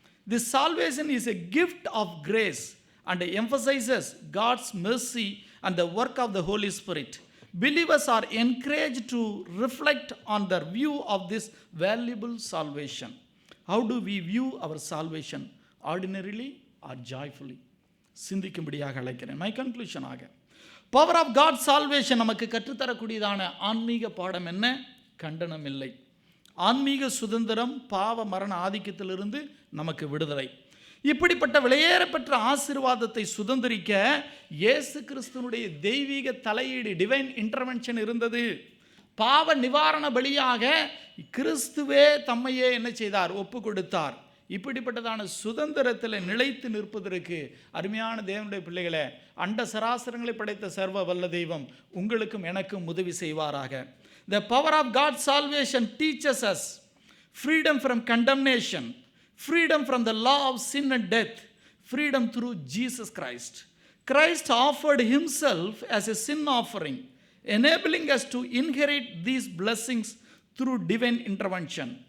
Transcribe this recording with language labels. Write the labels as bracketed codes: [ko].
[en] This salvation is a gift of grace and emphasizes God's mercy and the work of the Holy Spirit. Believers are encouraged to reflect on their view of this valuable salvation. How do we view our salvation? Ordinarily or joyfully? [ta] சிந்திக்கும்படியாக அழைக்கிறேன். [en] my conclusion [ta] ஆக, [en] power of God salvation [ta] நமக்கு கற்றுத்தரக்கூடியதான ஆன்மீக பாடம் என்ன? கண்டனம் இல்லை. ஆன்மீக சுதந்திரம், பாவ மரண ஆதிக்கத்திலிருந்து நமக்கு விடுதலை. இப்படிப்பட்ட வெளியேறப்பட்ட ஆசீர்வாதத்தை சுதந்திரிக்க இயேசு கிறிஸ்துவனுடைய தெய்வீக தலையீடு, [en] divine intervention [ta] இருந்தது. பாவ நிவாரண பலியாக கிறிஸ்துவே தம்மையே என்ன செய்தார்? ஒப்பு கொடுத்தார். இப்படிப்பட்டதான சுதந்திரத்தில் நிலைத்து நிற்பதற்கு அருமையான தேவனுடைய பிள்ளைகளே, அண்ட சராசரங்களை படைத்த சர்வ வல்ல தெய்வம் உங்களுக்கும் எனக்கும் உதவி செய்வாராக. [en] The power of God's salvation teaches us freedom from condemnation, freedom from the law of sin and death, freedom through Jesus Christ. Christ offered himself as a sin offering, enabling us to inherit these blessings through divine intervention.